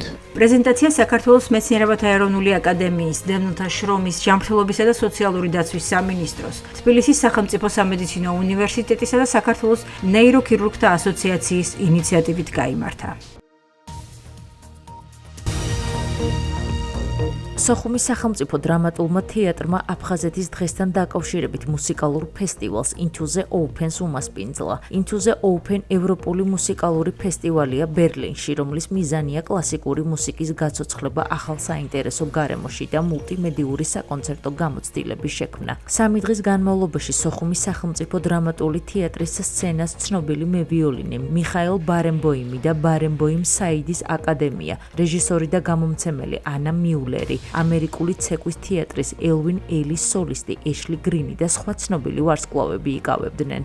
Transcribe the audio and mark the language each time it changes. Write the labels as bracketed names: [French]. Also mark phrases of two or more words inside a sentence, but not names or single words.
[Georgian] პრეზენტაცია საქართველოს მეცნიერებათა ეროვნული აკადემიის, დევნილთა შრომის, ჯანმრთელობისა და სოციალური დაცვის სამინისტროს, თბილისის სახელმწიფო სამედიცინო უნივერსიტეტისა და საქართველოს ნეიროქირურგთა ასოციაციის ინიციატივით გაიმართა. სოხუმის სახელმწიფო დრამატულმა თეატრმა აფხაზეთის დღესთან დაკავშირებით მუსიკალურ ფესტივალს Into the Open-ს უმასპინძლა. Into the Open ევროპული მუსიკალური ფესტივალია ბერლინში, რომლის მიზანია კლასიკური მუსიკის გაცოცხლება ახალ საინტერესო გარემოში და მულტიმედიური საკონცერტო გამოცდილების შექმნა. 3 დღის განმავლობაში სოხუმის სახელმწიფო დრამატული თეატრის სცენას ცნობილი მევიოლინე მიხაილ ბარენბოიმი და ბარენბოიმ საიდის აკადემია, რეჟისორი და გამომცემელი ანა მიულერი, ამერიკული ცეკვის თეატრის ელვინ ელის სოლისტი ეშლი გრინი და სხვა ცნობილი ვარსკვლავები იკავებდნენ.